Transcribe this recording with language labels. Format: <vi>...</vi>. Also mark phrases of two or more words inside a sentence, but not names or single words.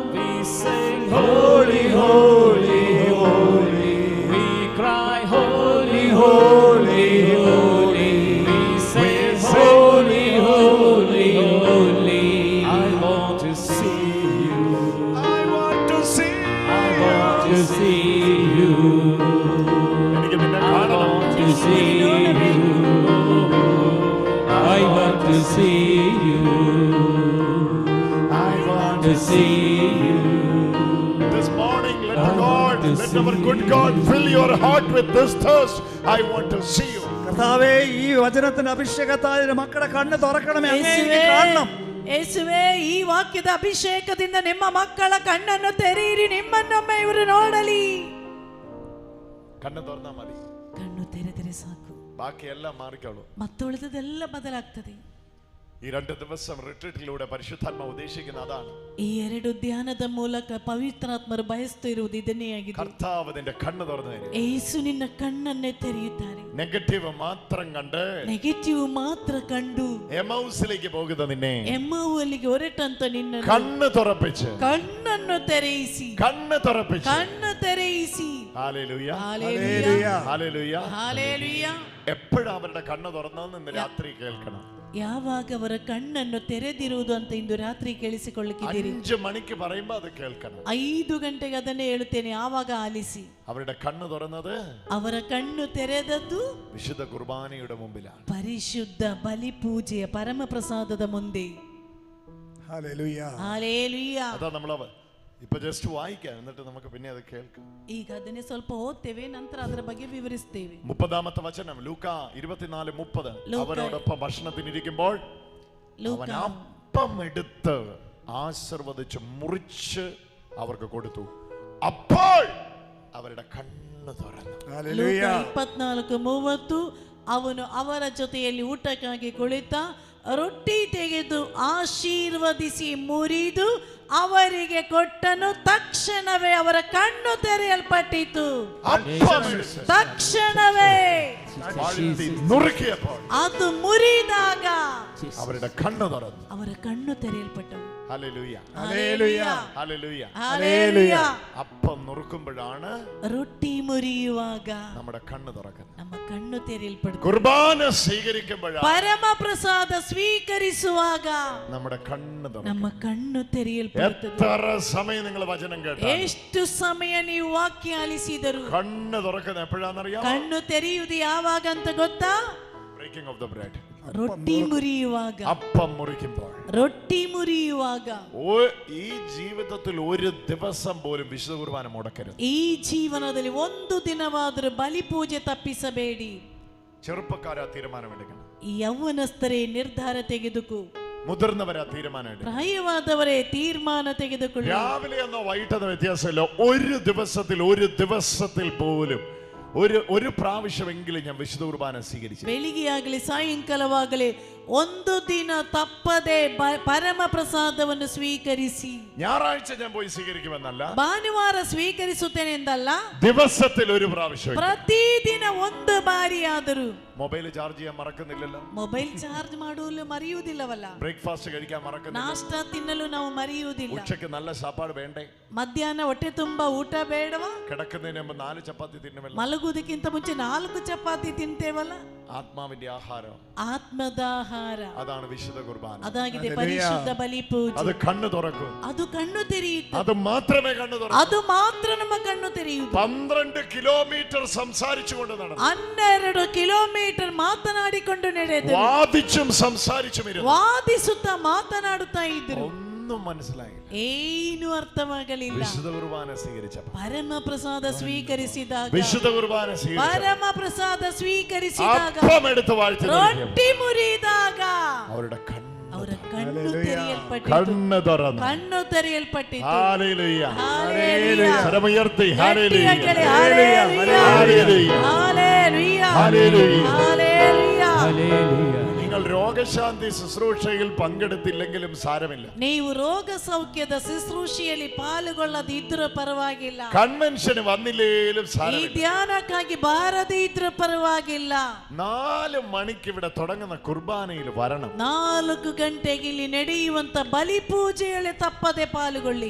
<en>We sing holy, holy, holy. We cry holy, holy, holy. We say holy, holy, holy. I want to see you. I want to see I want to see you.</en> <ml>എനിക്ക് നിന്നെ</ml> <en>I</en> <ml>കാണണം.</ml> <en>want to see you. I want to see you. I want to see you. This morning let I God, want to let our see good you. God fill your heart with this thirst. I want to see you.</en> <ml>കർത്താവേ ഈ വചനത്തിന്റെ അഭിഷേകത്താൽ മക്കളുടെ കണ്ണ് തുറക്കണമേ, അങ്ങേ എനിക്ക് കാണണം.</ml> <kn>ಯೇಸುವೇ ಈ ವಾಕ್ಯದ ಅಭಿಷೇಕದಿಂದ ನಿಮ್ಮ ಮಕ್ಕಳ ಕಣ್ಣನ್ನು ತೆರೆಯಿರಿ, ನಿಮ್ಮನ್ನೊಮ್ಮೆ ಇವರು ನೋಡಲಿ.</kn> <ml>കണ്ണ് തുറന്നാ മതി,</ml> <kn>ಕಣ್ಣು ತೆರೆದರೆ ಸಾಕು,</kn> <ml>ബാക്കിയെല്ലാം മാറിക്കോളൂ.</ml> <kn>ಮತ್ತುಳಿದದೆಲ್ಲ ಬದಲಾಗ್ತದೆ.</kn> <ml>ഈ 2 ദിവസം റിട്രീറ്റിലൂടെ പരിശുദ്ധാത്മാവ് ഉദ്ദേശിക്കുന്ന അതാണ്.</ml> <kn>ಈ 2 ಧ್ಯಾನದ ಮೂಲಕ ಪವಿತ್ರಾತ್ಮರು ಬಯಸುತ್ತಿರುವುದು ಇದನ್ನೇ ಆಗಿದೆ.</kn> <ml>കർത്താവ് നിന്റെ കണ്ണ് തുറന്നു തരും.</ml> <kn>ಯೇಸು ನಿನ್ನ ಕಣ್ಣನ್ನೇ ತೆರೆಯುತ್ತಾರೆ.</kn> <ml>നെഗറ്റീവ് മാത്രം കണ്ട്</ml> <kn>ನೆಗೆಟಿವ್ ಮಾತ್ರ ಕಂಡು</kn> <ml>എമൗസിലേക്ക് പോകുന്ന നിന്നെ</ml> <kn>ಎಮ್ಮವುಲ್ಲಿಗೆ ಹೊರಟಂತ ನಿನ್ನ</kn> <ml>കണ്ണ് തുറപ്പിച്ച്,</ml> <kn>ಕಣ್ಣನ್ನು ತೆರೆಯಿಸಿ,</kn> <ml>കണ്ണ് തുറപ്പിച്ച്.</ml> <kn>ಕಣ್ಣು ತೆರೆಯಿಸಿ.</kn> <ml>ഹല്ലേലൂയ,</ml> <kn>ಹಾಲೆಲೂಯ,</kn> <ml>ഹല്ലേലൂയ.</ml> <kn>ಹಾಲೆಲೂಯ.</kn> <ml>എപ്പോഴും അവരുടെ കണ്ണ് തുറന്നതെന്ന് ഇന്ന് രാത്രി കേൾക്കണം.</ml> <kn>ಯಾವಾಗ ಅವರ ಕಣ್ಣನ್ನು ತೆರೆದಿರುವುದು ಅಂತ ಇಂದು ರಾತ್ರಿ ಕೇಳಿಸಿಕೊಳ್ಳಿಕ್ಕಿದ್ದೀರಿ.</kn> <ml>5 മണിക്ക് പറയുമ്പോൾ അത് കേൾക്കണം.</ml> <kn>5 ಗಂಟೆಗೆ ಅದನ್ನೇ ಹೇಳುತ್ತೇನೆ, ಆವಾಗ ಆಲಿಸಿ.</kn> <ml>അവരുടെ കണ്ണ് തുറന്നത്</ml> <kn>ಅವರ ಕಣ್ಣು ತೆರೆದದ್ದು</kn> <ml>വിശുദ്ധ കുർബാനയുടെ മുമ്പിലാണ്.</ml> <kn>ಪರಿಶುದ್ಧ ಬಲಿ ಪೂಜೆಯ ಪರಮ ಪ್ರಸಾದದ ಮುಂದೆ.</kn> <ml>ഹല്ലേലൂയ. ഹല്ലേലൂയ. അതാ നമ്മൾ ഇപ്പൊ ജസ്റ്റ് വായിക്കാം, എന്നിട്ട് നമുക്ക് പിന്നെ അത് കേൾക്കാം.</ml> <kn>ಈಗ ಅದನ್ನೇ ಸ್ವಲ್ಪ ಓದ್ತೇವೆ, ನಂತರ ಅದರ ಬಗ್ಗೆ ವಿವರಿಸ್ತೇವೆ.</kn> <ml>30-ാമത്തെ വചനം ലൂക്ക 24:30. അവരോടൊപ്പം ഭക്ഷണത്തിനിരിക്കുമ്പോൾ അവൻ അപ്പം എടുത്ത് ആശീർവദിച്ച് മുറിച്ച് അവർക്ക് കൊടുത്തു. അപ്പോൾ അവരുടെ കണ്ണ് തുറന്നു. ഹല്ലേലൂയ.</ml> <kn>24:30 ಅವನು ಅವರ ಜೊತೆಯಲ್ಲಿ ಊಟಕ್ಕಾಗಿ ಕುಳಿತ ರೊಟ್ಟಿ ತೆಗೆದು ಆಶೀರ್ವದಿಸಿ ಮುರಿದು ಅವರಿಗೆ ಕೊಟ್ಟನು. ತಕ್ಷಣವೇ ಅವರ ಕಣ್ಣು ತೆರೆಯಲ್ಪಟ್ಟಿತು. ತಕ್ಷಣವೇ ಅದು ಮುರಿದಾಗ</kn> <ml>അവരുടെ കണ്ണ് തുറന്നു.</ml> <kn>ಅವರ ಕಣ್ಣು ತೆರೆಯಲ್ಪಟ್ಟವು.</kn> <ml>ഹല്ലേലൂയ. ഹല്ലേലൂയ. ഹല്ലേലൂയ. ഹല്ലേലൂയ. അപ്പം നുറുക്കുമ്പോഴാണ്</ml> <kn>ರೊಟ್ಟಿ ಮುರಿಯುವಾಗ</kn> <ml>നമ്മുടെ കണ്ണ് തുറക്കുന്നത്.</ml> <kn>ನಮ್ಮ ಕಣ್ಣು ತೆರೆಯಲ್ಪಡುತ್ತೆ.</kn> <ml>കുർബാന സ്വീകരിക്കുമ്പോഴാണ്,</ml> <kn>ಪರಮ ಪ್ರಸಾದ ಸ್ವೀಕರಿಸುವಾಗ</kn> <ml>നമ്മുടെ കണ്ണ് തുറക്കുന്നത്.</ml> <kn>ನಮ್ಮ ಕಣ್ಣು ತೆರೆಯಲ್ಪಡುತ್ತದೆ.</kn> <ml>എത്ര സമയം നിങ്ങൾ വചനം കേട്ടാ,</ml> <kn>ಎಷ್ಟು ಸಮಯ ನೀವು ವಾಕ್ಯ ಆಲಿಸಿದರು,</kn> <ml>കണ്ണ് തുറക്കുന്നത് എപ്പോഴാണെന്നറിയാം?</ml> <kn>ಕಣ್ಣು ತೆರೆಯುವುದು ಯಾವಾಗ ಅಂತ ಗೊತ್ತಾ?</kn> <en>breaking of the bread.</en> <kn>ರೊಟ್ಟಿ ಮುರಿಯುವಾಗ.</kn> <ml>അപ്പം മുറിക്കുമ്പോൾ.</ml> <kn>ರೊಟ್ಟಿ ಮುರಿಯುವಾಗ.</kn> <ml>ഈ ജീവിതത്തിൽ ഒരു ദിവസം പോലും വിശുദ്ധ കുർബാന മുടക്കരുത്.</ml> <kn>ಈ ಜೀವನದಲ್ಲಿ ಒಂದು ದಿನವಾದರೂ ಬಲಿ ಪೂಜೆ ತಪ್ಪಿಸಬೇಡಿ.</kn> <ml>ചെറുപ്പക്കാരാ തീരുമാനമെടുക്കണം.</ml> <kn>ಈ ಯೌವನಸ್ಥರೇ ನಿರ್ಧಾರ ತೆಗೆದುಕೋ.</kn> <ml>മുതിർന്നവരാ തീരുമാനം എടുക്കണം.</ml> <kn>പ്രായವಾದವರೇ ತೀರ್ಮಾನ ತೆಗೆದುಕೊಳ್ಳಿ.</kn> <ml>രാവിലെ എന്നോ വൈകിട്ടെന്നോ വ്യത്യാസമില്ല. ഒരു ദിവസത്തിൽ പോലും ഒരു പ്രാവശ്യമെങ്കിലും ഞാൻ വിശുദ്ധ കുർബാന സ്വീകരിച്ചു.</ml> <kn>ಬೆಳಿಗ್ಗೆ ಆಗಲಿ ಸಾಯಂಕಾಲವಾಗಲಿ ಒಂದು ದಿನ ತಪ್ಪದೆ ಪರಮ ಪ್ರಸಾದವನ್ನು ಸ್ವೀಕರಿಸಿ.</kn> <ml>ഞായറാഴ്ച ഞാൻ പോയി സ്വീകരിക്കുമെന്നല്ല,</ml> <kn>ಭಾನುವಾರ ಸ್ವೀಕರಿಸುತ್ತೇನೆ ಎಂದಲ್ಲ,</kn> <ml>ദിവസത്തിൽ ഒരു പ്രാവശ്യം.</ml> <kn>ಪ್ರತಿದಿನ ಒಂದು ಬಾರಿಯಾದರೂ.</kn> <en>mobile charge</en> <ml>ചെയ്യാൻ മറക്കുന്നില്ലല്ലോ,</ml> <en>mobile charge</en> <kn>ಮಾಡಲು ಮರೆಯುವುದಿಲ್ಲವಲ್ಲ,</kn> <ml>ബ്രേക്ക്ഫാസ്റ്റ് കഴിക്കാൻ മറക്കുന്നില്ല,</ml> <kn>ನಾಷ್ಟ ತಿನ್ನಲು ನಾವು ಮರೆಯುವುದಿಲ್ಲ,</kn> <ml>ഉച്ചയ്ക്ക് നല്ല സാപ്പാട് വേണ്ടേ,</ml> <kn>ಮಧ್ಯಾಹ್ನ ಹೊಟ್ಟೆ ತುಂಬಾ ಊಟ ಬೇಡವಾ,</kn> <ml>കിടക്കുന്നതിന് മുമ്പ് 4 ചപ്പാത്തി തിന്നുമല്ലോ,</ml> <kn>ಮಲಗುವುದಕ್ಕಿಂತ ಮುಂಚೆ 4 ಚಪಾತಿ ತಿಂತೇವಲ್ಲ.</kn> <ml>ആത്മാവിന്റെ ആഹാരം,</ml> <kn>ಆತ್ಮದಾಹಾರ,</kn> <ml>അതാണ് വിശുദ്ധ കുർബാന.</ml> <kn>ಅದಾಗಿದೆ ಪರಿಶುದ್ಧ ಬಲಿ ಪೂಜೆ.</kn> <ml>അത് കണ്ണു തുറക്കും.</ml> <kn>ಅದು ಕಣ್ಣು ತೆರೆಯುತ್ತೆ.</kn> <ml>അത് മാത്രമേ കണ്ണു തുറക്കൂ.</ml> <kn>ಅದು ಮಾತ್ರ ನಮ್ಮ ಕಣ್ಣು ತೆರೆಯುವುದು.</kn> <ml>12 കിലോമീറ്റർ സംസാരിച്ചുകൊണ്ട് നടന്നു.</ml> <kn>12 ಕಿಲೋಮೀಟರ್ ಮಾತನಾಡಿಕೊಂಡು ನಡೆದರು.</kn> <ml>വാദിച്ചും സംസാരിച്ചും ഇരുന്നു.</ml> <kn>ವಾದಿಸುತ್ತಾ ಮಾತನಾಡುತ್ತಾ ಇದ್ದರು.</kn> <ml>ഒന്നും മനസ്സിലായില്ല.</ml> <kn>ಏನು ಅರ್ಥವಾಗಲಿಲ್ಲ.</kn> <ml>വിശുദ്ധ കുർബാന സ്വീകരിച്ചപ്പോൾ,</ml> <kn>ಪರಮ ಪ್ರಸಾದ ಸ್ವೀಕರಿಸಿದಾಗ,</kn> <ml>വിശുദ്ധ കുർബാന</ml> <kn>ಪರಮ ಪ್ರಸಾದ ಸ್ವೀಕರಿಸಿದಾಗ,</kn> <ml>അപ്പം എടുത്ത് വാഴ്ത്തി</ml> <kn>ರೊಟ್ಟಿ ಮುರಿದಾಗ</kn> <ml>അവരുടെ</ml> <kn>ಅವರ ಕಣ್ಣು ತೆರೆಯಲ್ಪಟ್ಟಿತು.</kn> <ml>കണ്ണ് തുറന്നു.</ml> <kn>ಕಣ್ಣು ತೆರೆಯಲ್ಪಟ್ಟಿತು.</kn> <ml>ഹല്ലേലൂയ. ഹല്ലേലൂയ. കരമുയർത്തി ഹല്ലേലൂയ. ഹല്ലേലൂയ. ഹല്ലേലൂയ. ഹല്ലേലൂയ. ഹല്ലേലൂയ. ഹല്ലേലൂയ. ഹല്ലേലൂയ. നിങ്ങൾ രോഗശാന്തി ശുശ്രൂഷയിൽ പങ്കെടുത്തില്ലെങ്കിലും സാരമില്ല.</ml> <kn>ನೀವು ರೋಗ ಸೌಖ್ಯದ ಶುಶ್ರೂಷೆಯಲ್ಲಿ ಪಾಲ್ಗೊಳ್ಳದಿದ್ರೂ ಪರವಾಗಿಲ್ಲ.</kn> <ml>കൺവെൻഷന് വന്നില്ലേലും</ml> <kn>ಈ</kn> <ml>സാരമില്ല.</ml> <kn>ಧ್ಯಾನಕ್ಕಾಗಿ ಬಾರದೇ ಇದ್ರೂ ಪರವಾಗಿಲ್ಲ.</kn> <ml>4 മണിക്ക് ഇവിടെ തുടങ്ങുന്ന കുർബാനയിൽ വരണം.</ml> <kn>4 ಗಂಟೆಗೆ ಇಲ್ಲಿ ನಡೆಯುವಂತ ಬಲಿ ಪೂಜೆಯಲ್ಲಿ ತಪ್ಪದೆ ಪಾಲ್ಗೊಳ್ಳಿ.</kn>